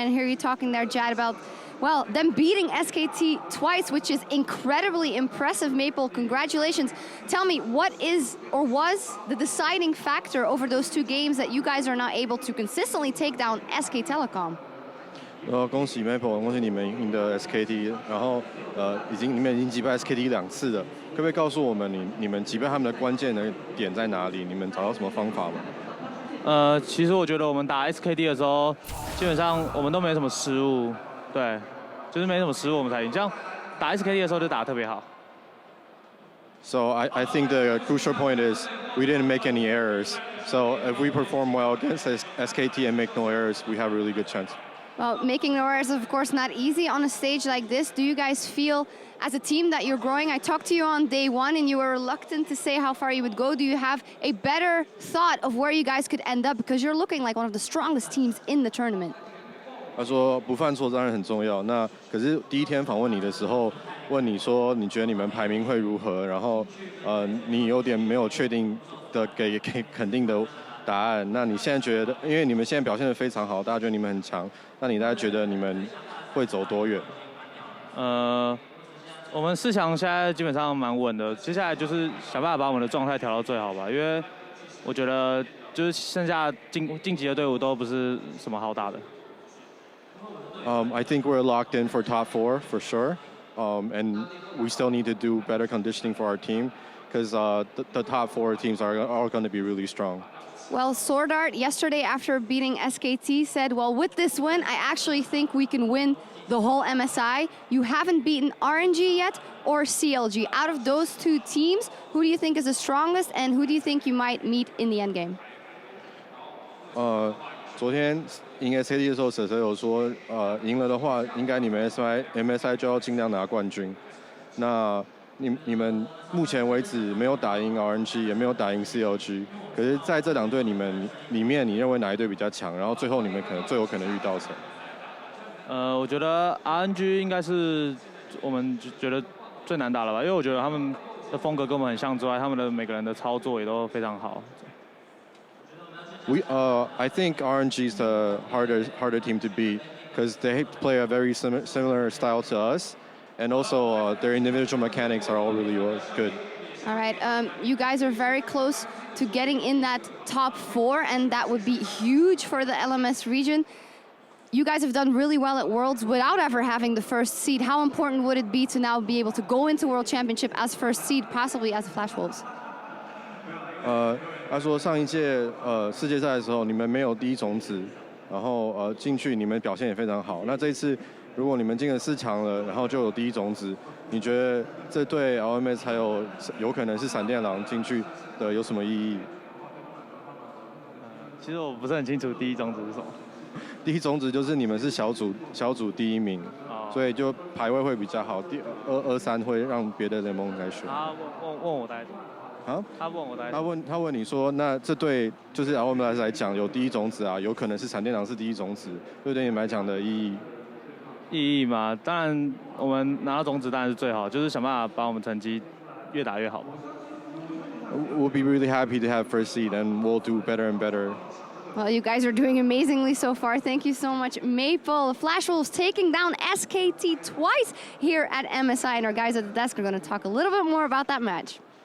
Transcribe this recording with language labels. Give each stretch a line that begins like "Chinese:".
English: And hear you talking there, Jad, about, well, them beating SKT twice, which is incredibly impressive. Maple, congratulations. Tell me, what is or was the deciding factor over those two games that you guys are not able to consistently take down SK Telecom?
Chinese: 恭喜 Maple， 恭喜你们赢得 SKT， 然后你们已经击败 SKT 2次了，可不可以告诉我们你们击败他们的关键的点在哪里？你们找到什么方法吗？其实我觉得我们打 SKT 的时候，基本上我们都没什么失误，对，就是没什么失误我们才赢。这样打 SKT 的时候就打得特别好。
English: So I think the crucial point is we didn't make any errors. So if we perform well against SKT and make no errors, we have a really good chance. Well, making no errors is, of course, not easy on a stage like this. Do you guys feel, as a team, that you're growing? I talked to you on day one, and you were reluctant to say how far you would go. Do you have a better thought of where you guys could end up? Because you're looking like one of the strongest teams in the tournament.
Chinese: 他说不犯错当然很重要。那可是第一天访问你的时候，问你说你觉得你们排名会如何？然后你有点没有确定的给肯定的答案。那你现在觉得，因为你们现在表现得非常好，大家觉得你们很强，那你大概觉得你们会走多远？我们4强现在基本上蛮稳的，接下来就是想办法把我们的状态调到最好吧，因为我觉得就是剩下晋级的队伍都不是什么好打的。
English: I think we're locked in for top 4 for sure, and we still need to do better conditioning for our team because the top 4 teams are going to be really strong. Well, Sword Art yesterday after beating SKT said, well, with this win, I actually think we can win the whole MSI. You haven't beaten RNG yet or CLG. Out of those two teams, who do you think is the strongest and who do you think you might meet in the endgame?
Chinese: 昨天赢 SKT 的时候，蛇蛇有说，赢了的话，应该你们 MSI 就要尽量拿冠军。那你们目前为止没有打赢 RNG， 也没有打赢 CLG。可是在这2队你们里面，你认为哪一队比较强？然后最后你们最有可能遇到谁？我觉得 RNG 应该是我们觉得最难打了吧，因为我觉得他们的风格跟我们很像之外，他们的每个人的操作也都非常好。
English: I think RNG is the harder team to beat because they play a very similar style to us, and also their individual mechanics are all really good. All right, you guys are very close to getting in that top 4, and that would be huge for the LMS region. You guys have done really well at Worlds without ever having the first seed. How important would it be to now be able to go into World Championship as first seed, possibly as the Flash Wolves?
Chinese: 他说上一届世界赛的时候，你们没有第一种子，然后进去你们表现也非常好。那这一次如果你们进了4强了，然后就有第一种子，你觉得这对 LMS 还有可能是闪电狼进去的有什么意义？其实我不是很清楚第一种子是什么。第一种子就是你们是小组第1名，所以就排位会比较好。第2、3会让别的联盟来选。他问我大概怎么？啊？他问我大概。他问你说，那这对就是 LMS 来讲有第一种子啊，有可能是闪电狼是第一种子，对你们来讲的意义？意义嘛，当然我们拿到种子当然是最好，就是想办法把我们成绩越打越好。
English: We'll be really happy to have first seed, and we'll do better and better. Well, you guys are doing amazingly so far. Thank you so much, Maple. Flash Wolves taking down SKT twice here at MSI, and our guys at the desk are going to talk a little bit more about that match.